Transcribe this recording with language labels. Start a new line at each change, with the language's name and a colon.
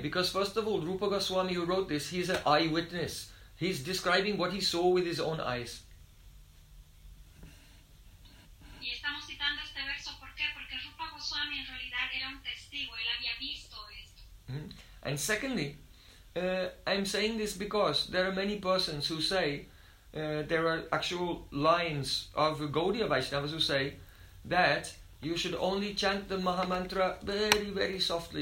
English: Because first of all, Rupa Goswami who wrote this, he's an eyewitness. He's describing what he saw with his own eyes.
Spanish: Y estamos citando este verso, ¿por qué? Porque Rupa Goswami en realidad era un testigo, él había visto esto. Mm-hmm.
English: And secondly, I'm saying this because there are many persons who say, there are actual lines of Gaudiya Vaishnavas who say that you should only chant the Maha Mantra very, very softly.